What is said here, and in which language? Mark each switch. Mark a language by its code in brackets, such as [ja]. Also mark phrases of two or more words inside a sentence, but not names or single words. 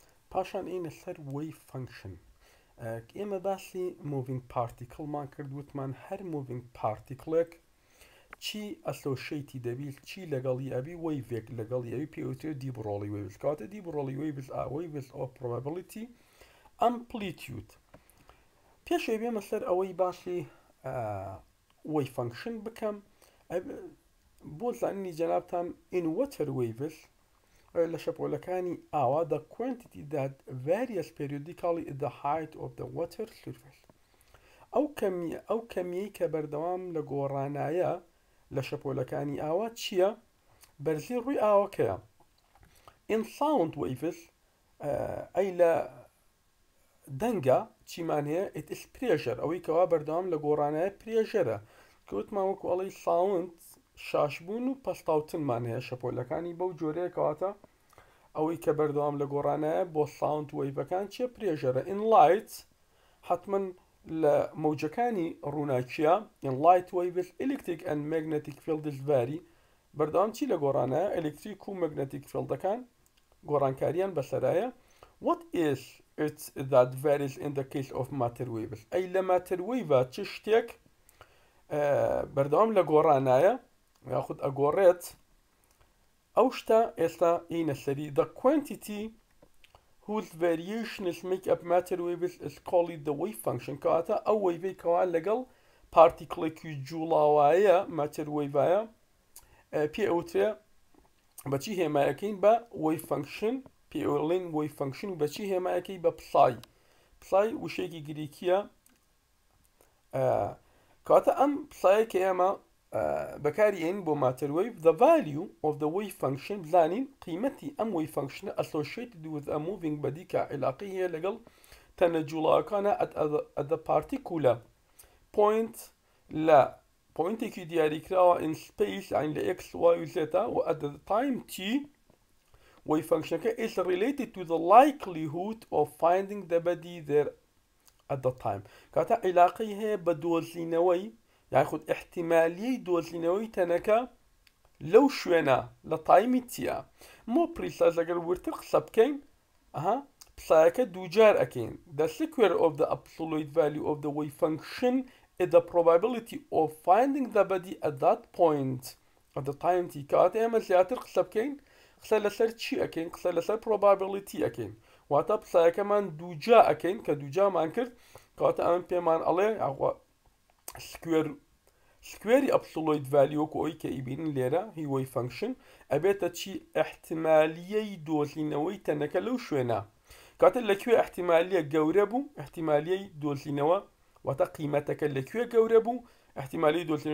[ckb] پاشان ئینە سەر [en] wave function. [ckb] ئێمە باسی [en] moving particle [ckb] کرد، وتمان هەر [en] moving particle [ckb] چی ئەسۆشیتی دەبی چی لەگەڵی ئەبی وەیڤێک لەگەڵی ئەوی پێوترێت دیبڕۆڵی وێوز کاتە دیبڕۆڵی وێوز وێوز ئۆ [en] probability amplitude. [ckb] پێشێ بێمە سەر ئەوەی باسی [en] wave function [ckb] بکەم بۆ زانینی جەنابتان [en] in water waves [ckb] لە شەپۆلەکانی ئاوا [en] the quantity that varies periodically at the height of the water surface. [ckb] ئەو کەمیەی کە بەردەوام لە گۆڕانایە لە شەپۆلەکانی ئاوا چییە؟ بەرزی ڕووی ئاوەکەیە. [en] in sound waves [ckb] ئەی لە دەنگە چیمان هەیە [en] it is pressure [ckb] ئەوەی کەوا بەردەوام لە گۆڕانایە پرێژەرە کەوتمان وەکو ئەڵەی ساوند شاشبوون و پەستاوتنمان هەیە شەپۆلەکانی بەو جۆرەیە کەواتە ئەوەی کە بەردەوام لە گۆڕانایە بۆ ساوند وەیڤەکان چیە پرێژەرە. [en] in light [ckb] حتمما لە مەوجەکانی ڕووناکیە [en] in light waves electric and magnetic fields vary [ckb] بەردەوام چی لە گۆڕانایە [en] electric and magnetic [ckb] فیلدەکان گۆڕانکاریان بەسەرایە. [en] what is it that varies in the case of matter waves [ckb] ئەی لە [en] matter wave چ [ckb] شتێک بەردەوام لە گۆڕانایە یاخود ئەگۆڕێت ئەو شتە ئێستا ئینە سەری [en] the quantity whose variations make up matter waves is called the wave function [ckb] کەواتە ئەو وەیڤەی کەوا لەگەڵ پارتیکڵێکی جوڵاوایە [en] matter waveایە [ckb] پێ ئەوترێ بەچی هێمایەکەین بە [en] wave function [ckb] پێڵین [en] wave function [ckb] بەچی هێمایەکەی بە پسای وشێکی گریکیە کەواتە ئەم پسایە کە ئێمە بەکاری ئێن بۆ [en] matter wave the value of the wave function [ckb] بزانین قیمەتی ئەم wave [en] function associated with a moving body [ckb] کە علاقی هەیە لەگەڵ تەنە جوڵاوەکانە [en] at the particular point [ckb] لە پوینتێکی دیاریکراوە [en] in space [ckb] یعنی لە [en] x y و z و at the time t wave functionەکە is related to the likelihood of finding the body there at the time [ckb] کاتە علاقی هەیە بە دۆزینەوەی یاخود احتیمالیەی دۆزینەوەی تەنەکە لەو شوێنە لە تایمی تیە. مۆ پریساز ئەگەر ورتر قسە بکەین پسایەکە دووجار ئەکەین [en] the square of the absolute value of the wave function is the probability of finding the body at that point at the time t [ckb] کاتە ئێمە زیاتر قسە بکەین قسە لەسەر چی ئەکەین قسە لەسەر probability ئەکەین واتە پسایەکەمان دووجا ئەکەین کە دووجامان کرد کەواتە ئەمە پێمان ئەڵێ [en] square absolute value [ckb] ئەوی کە ئیبینن لێرە هی [en] wave function [ckb] ئەبێتە چی احتیمالیەی دۆزینەوەی تەنەکە لەو شوێنە کاتە لەکوێ احتیمالیە گەورە بوو احتیمالیەی دۆزینەوە واتە قیمەتەکە لەکوێ گەورە بوو احتیمالی دۆزینە